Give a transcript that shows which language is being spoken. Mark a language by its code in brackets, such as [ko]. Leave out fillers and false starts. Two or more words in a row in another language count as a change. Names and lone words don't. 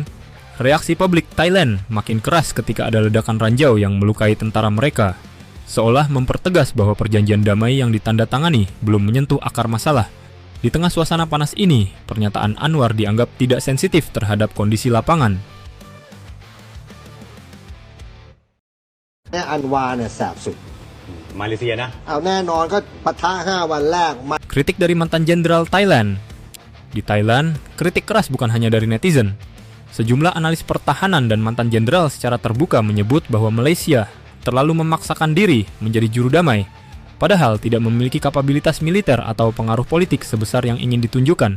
[id] Reaksi publik Thailand makin keras ketika ada ledakan ranjau yang melukai tentara mereka, seolah mempertegas bahwa perjanjian damai yang ditandatangani belum menyentuh akar masalah. Di tengah suasana panas ini, pernyataan Anwar dianggap tidak sensitif terhadap kondisi lapangan. [th] อันวาเนี่ยแสบสุด มาเลเซียนะ เอาแน่นอนก็ปะทะ5 วันแรก [id] Kritik dari mantan jenderal Thailand. Di Thailand, kritik keras bukan hanya dari netizen. Sejumlah analis pertahanan dan mantan jenderal secara terbuka menyebut bahwa Malaysia terlalu memaksakan diri menjadi juru damai, padahal tidak memiliki kapabilitas militer atau pengaruh politik sebesar yang ingin ditunjukkan.